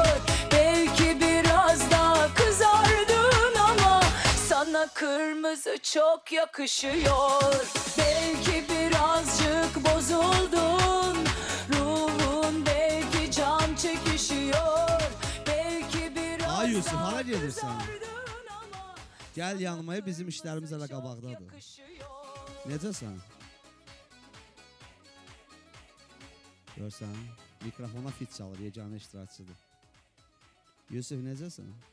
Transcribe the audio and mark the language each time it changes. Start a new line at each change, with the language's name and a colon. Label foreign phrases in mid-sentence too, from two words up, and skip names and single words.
Turkish: Belki biraz daha kızardın ama sana kırmızı çok yakışıyor. Belki birazcık bozuldun, ruhun belki can çekişiyor. Belki biraz
Azerbaijani: Ay Yusuf, hara
Turkish: daha
Azerbaijani: gedirsən?
Turkish: kızardın ama
Azerbaijani: Gəl yanıma, bizim işlərimiz hələ qabaqdadır. Necəsən? Görsən, mikrofona fit çalır, yeganə iştirakçıdır. Yusuf, necəsən?